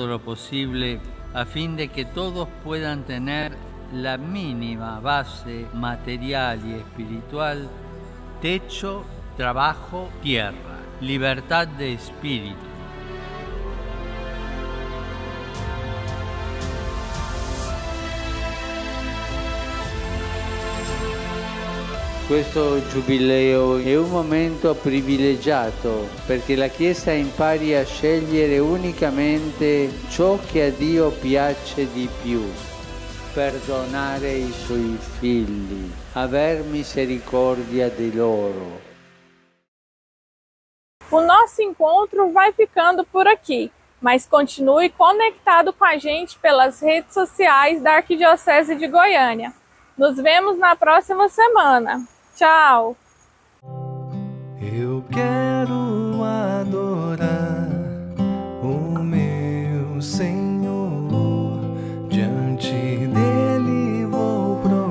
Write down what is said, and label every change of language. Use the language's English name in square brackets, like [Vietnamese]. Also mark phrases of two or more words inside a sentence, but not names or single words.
[Spanish] lo posible a fin de que todos puedan tener la mínima base material y espiritual, techo, trabajo, tierra, libertad de espíritu. [Italian] Questo giubileo è un momento privilegiato perché la Chiesa impari a scegliere unicamente ciò che a Dio piace di più, perdonare i suoi figli, aver misericordia di loro. [Portuguese] O nosso encontro vai ficando por aqui, mas continue conectado com a gente pelas redes sociais da Arquidiocese de Goiânia. Nos vemos na próxima semana. Tchau! Eu quero adorar o meu Senhor, diante dele vou